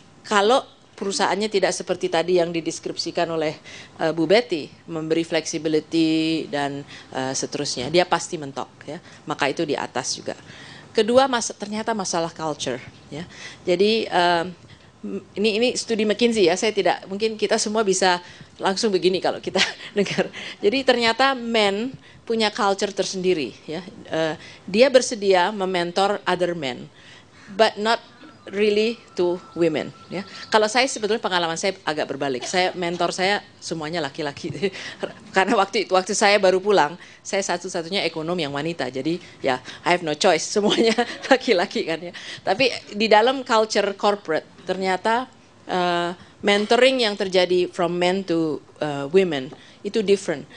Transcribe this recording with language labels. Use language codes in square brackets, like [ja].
[id] Kalau perusahaannya tidak seperti tadi yang dideskripsikan oleh Bu Betty, memberi flexibility dan seterusnya, dia pasti mentok ya. Maka itu di atas juga. Kedua, ternyata masalah culture. Ya, jadi ini studi McKinsey ya. Saya tidak, mungkin kita semua bisa langsung begini kalau kita dengar. Jadi ternyata men punya culture tersendiri. Ya, dia bersedia mementor [en] other men, but not really to women. [id] Ya, kalau saya sebetulnya pengalaman saya agak berbalik. Mentor saya semuanya laki-laki. Karena waktu saya baru pulang, saya satu-satunya ekonom yang wanita. Jadi ya [en] I have no choice, [id] semuanya laki-laki kan ya. Tapi di dalam culture corporate ternyata mentoring yang terjadi [en] from men to women [id] itu different.